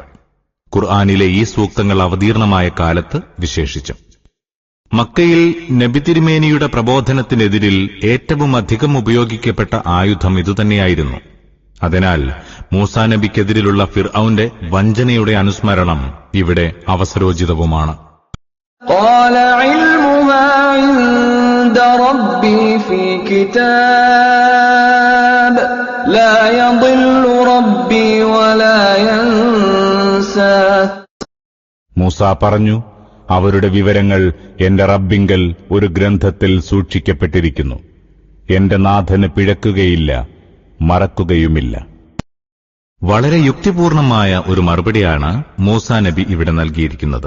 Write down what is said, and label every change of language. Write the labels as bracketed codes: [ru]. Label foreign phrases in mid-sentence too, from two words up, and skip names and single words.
[ml] ഖുർആനിലെ ഈ സൂക്തങ്ങൾ അവതീർണമായ കാലത്ത് വിശേഷിച്ചും. മക്കയിൽ നബി തിരുമേനിയുടെ പ്രബോധനത്തിനെതിരിൽ ഏറ്റവും അധികം ഉപയോഗിക്കപ്പെട്ട ആയുധം ഇതുതന്നെയായിരുന്നു. അതിനാൽ മൂസാ നബിക്കെതിരിലുള്ള ഫിർഔന്റെ വഞ്ചനയുടെ അനുസ്മരണം ഇവിടെ അവസരോചിതവുമാണ്. [ar] قال علمها عند ربي في كتاب لا يضل ربي ولا ينسى [ml] മൂസ പറഞ്ഞു, അവരുടെ വിവരങ്ങൾ എന്റെ റബ്ബിങ്കൽ ഒരു ഗ്രന്ഥത്തിൽ സൂക്ഷിക്കപ്പെട്ടിരിക്കുന്നു. എന്റെ നാഥന് പിഴക്കുകയില്ല, മറക്കുകയുമില്ല. വളരെ യുക്തിപൂർണമായ ഒരു മറുപടിയാണ് മൂസാ നബി ഇവിടെ നൽകിയിരിക്കുന്നത്.